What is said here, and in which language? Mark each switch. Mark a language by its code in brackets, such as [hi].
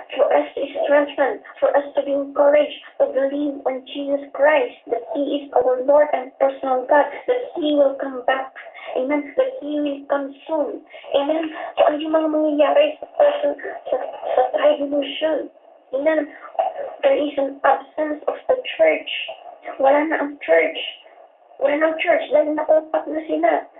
[en] For us to strengthen, for us to be encouraged to believe on Jesus Christ, that He is our Lord and personal God, that He will come back. Amen. That He will come soon. Amen. [tl] So ano yung mga mangyayari sa tribulation? Amen. [en] There is an absence of the church. [tl] Wala na ang church. Wala na ang church dahil nakumpat na sila.